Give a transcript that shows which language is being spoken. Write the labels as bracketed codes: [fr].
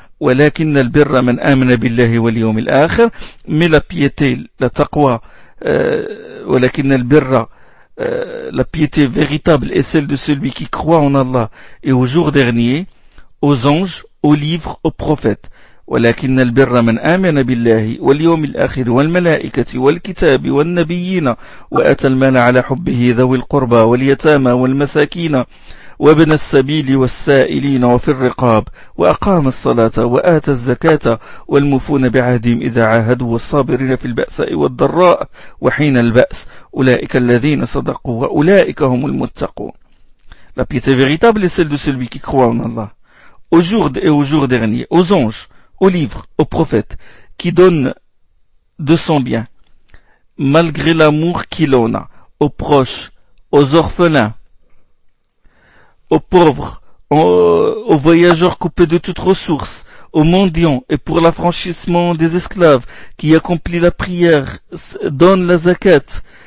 [ar] وَلَكِنَّ الْبِرَّ مَنْ آمَنَ بِاللَّهِ وَالْيَوْمِ الْآخِرِ. [fr] Mais la piété, la taqwa, [ar] وَلَكِنَّ الْبِرَّ, [fr] la piété véritable est celle de celui qui croit en Allah et au jour dernier, aux anges, au livre, au prophète. [ar] ولكن البر من آمن بالله واليوم الآخر والملائكة والكتاب والنبيين وآتى المال على حبه ذوي القربى واليتامى والمساكين وابن السبيل والسائلين وفي الرقاب وأقام الصلاة وآتى الزكاة والمفون بعهدهم إذا عاهدوا والصابرين في البأساء والضراء وحين البأس أولئك الذين صدقوا وأولئك هم المتقون. [fr] La piété véritable est celle de celui qui croit en Allah au jour et au jour dernier, aux anges, au livre, au prophète, qui donne de son bien, malgré l'amour qu'il en a, aux proches, aux orphelins, aux pauvres, aux voyageurs coupés de toutes ressources, aux mendiants, et pour l'affranchissement des esclaves, qui accomplit la prière, donne la zakat.